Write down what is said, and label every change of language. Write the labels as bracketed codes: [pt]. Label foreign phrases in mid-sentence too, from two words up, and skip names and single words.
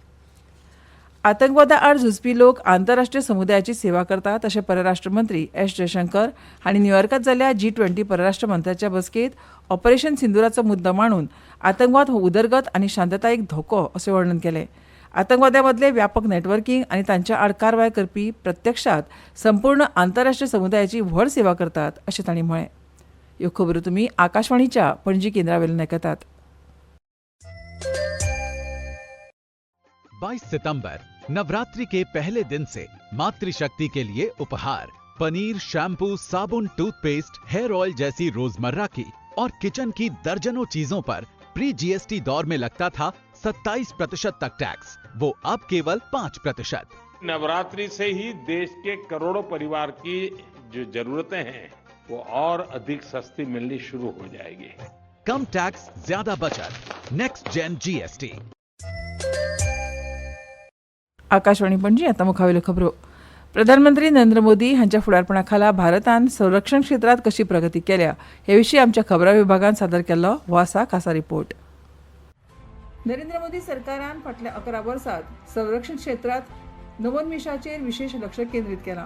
[kok] आतंकवादा आड झुजपी लोक आंतरराष्ट्रीय समुदायाची सेवा करतात अशें परराष्ट्र मंत्री एस जयशंकर हांणी न्यूयॉर्कात जाल्ल्या G20 परराष्ट्र मंत्र्याच्या बसकेत ऑपरेशन सिंदुराचो मुद्दो मांडून आतंकवाद हो उदरगत आनी शांततायेक धोको अशें वर्णन केलें. आतंकवाद्या मदलें व्यापक नेटवर्किंग आनी तांच्या आड कारवाय करपी प्रत्यक्षात संपूर्ण आंतरराष्ट्रीय समुदायाची व्हड सेवा करतात अशें तांणी म्हळें. ह्यो खबरो तुमी आकाशवाणीच्या पणजी केंद्रावेल्यान आयकतात. [hi] 22 सितंबर नवरात्रि के पहले दिन से मातृशक्ति के लिए उपहार पनीर, शैम्पू, साबुन, टूथपेस्ट, [en] hair oil [hi] जैसी रोजमर्रा की और किचन की दर्जनों चीजों पर प्री जीएसटी दौर में लगता था 27% तक टैक्स, वो अब केवल 5%। नवरात्रि से ही देश के करोड़ों परिवार की जो जरूरतें हैं वो और अधिक सस्ती मिलनी शुरू हो जाएगी। कम टैक्स, ज्यादा बचत, [en] next gen GST. [kok] आकाशवाणी पणजी आता मुखावेल्यो खबरो। प्रधानमंत्री नरेंद्र मोदी हांच्या फुडारपणाखाला भारतान संरक्षण क्षेत्रात कशी प्रगती केल्या हे विशीं आमच्या खबरां विभागान सादर केल्लो हो आसा खासा रिपोर्ट। नरेंद्र मोदी सरकारान फाटल्या 11 वर्सांत संरक्षण क्षेत्रात नवोन्मेशाचेर विशेष लक्ष केंद्रीत केलां।